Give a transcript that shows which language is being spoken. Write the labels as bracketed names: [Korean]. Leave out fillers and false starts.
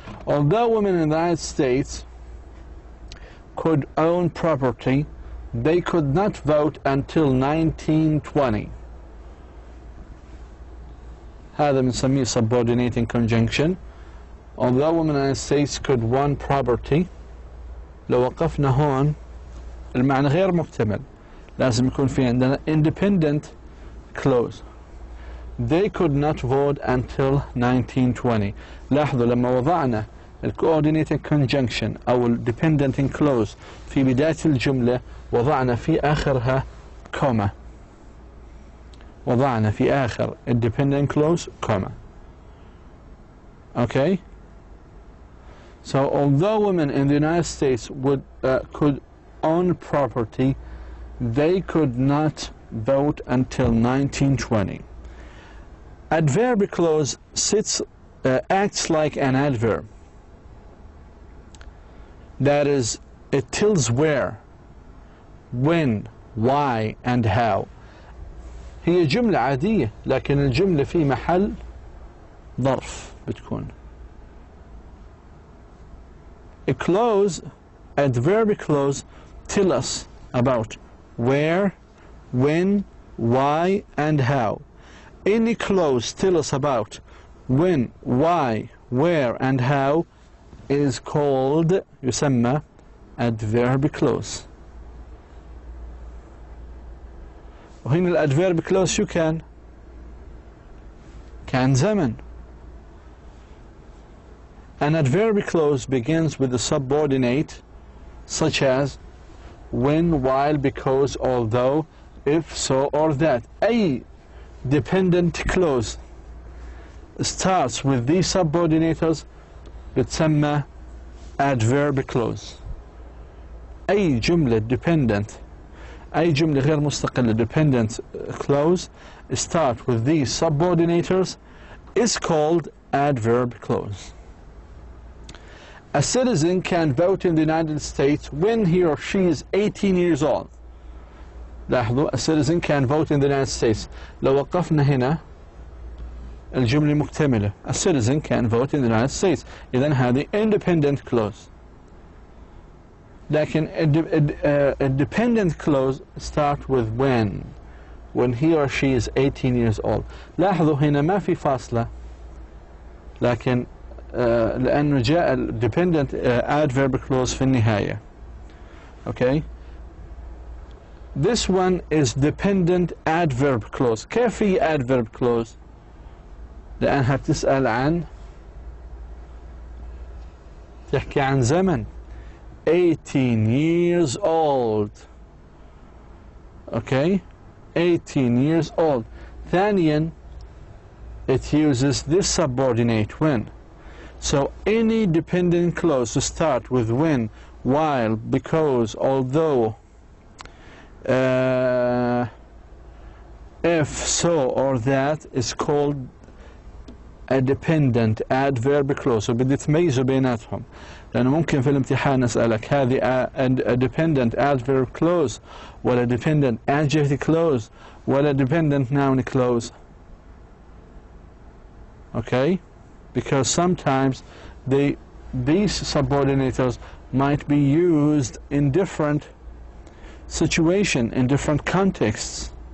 [English] Although women in the United States could own property, they could not vote until 1920. [Arabic] هذا بنسميه [English] subordinating conjunction. Although women in the United States could own property, [Arabic] لو وقفنا هون المعنى غير مكتمل. لازم يكون في عندنا independent clause. [English] They could not vote until 1920. [Arabic] لاحظوا لما وضعنا coordinating conjunction أو dependent clause في بداية الجملة وضعنا في آخرها comma. وضعنا في آخر dependent clause comma. Okay? [English] So although women in the United States could own property, they could not vote until 1920. Adverb clause acts like an adverb. That is, it tells where, when, why, and how. [Arabic] هي جملة عادية لكن الجملة في محل ظرف بتكون. [English] A clause, adverb clause, tell us about where, when, why, and how. Any clause tell us about when, why, where, and how is called [Arabic] يسمى [English] adverb clause. [Arabic] وهنا الادفيرب كلوز شو كان زمن. [English] An adverb clause begins with a subordinate such as when, while, because, although, if, so, or that. أي dependent clause starts with these subordinators [Arabic] بتسمى [English] adverb clause. [Arabic] أي جملة [English] dependent [Arabic] أي جملة غير مستقلة [English] dependent clause start with these subordinators is called adverb clause. A citizen can vote in the United States when he or she is 18 years old. [Arabic] لاحظوا, [English] a citizen can vote in the United States. [Arabic] لو وقفنا هنا الجملة مكتملة. [English] A citizen can vote in the United States. [Arabic] إذن هذه [English] independent clause. [Arabic] لكن [English] a dependent clause start with when he or she is 18 years old. [Arabic] لاحظوا هنا ما في فاصلة لكن لأنه جاء dependent adverb clause في النهاية. [English] Okay? This one is dependent adverb clause. [Arabic] كيف هي adverb clause؟ لأنها بتسأل عن تحكي عن زمن. [English] 18 years old. Okay? 18 years old. [Arabic] ثانيا, [English] it uses this subordinate when. So any dependent clause to start with when, while, because, although, if, so, or that is called a dependent adverb clause. [Arabic] So بدي تميزوا بيناتهم لأنه ممكن في الامتحان أسألك هذه a dependent adverb clause ولا dependent adjective clause ولا dependent noun clause. [English] Okay, because sometimes these subordinators might be used in different situation, in different contexts.